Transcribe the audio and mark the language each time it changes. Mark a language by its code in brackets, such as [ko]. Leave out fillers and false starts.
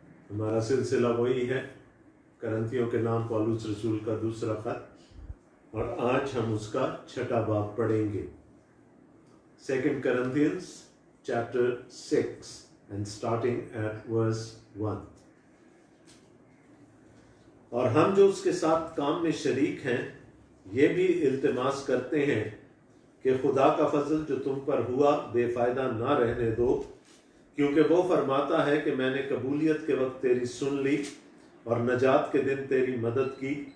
[hi] हमारा सिलसिला वही है, करंथियों के नाम पौलुस रसूल का दूसरा खत, और आज हम उसका 6वां बाब पढ़ेंगे। [en] 2 Corinthians chapter 6 and starting at verse 1। [hi] और हम जो उसके साथ काम में शरीक हैं, ये भी इल्तिमास करते हैं कि खुदा का फजल जो तुम पर हुआ बेफायदा ना रहने दो, क्योंकि वो फरमाता है कि मैंने कबूलियत के वक्त तेरी सुन ली और नजात के दिन तेरी मदद की।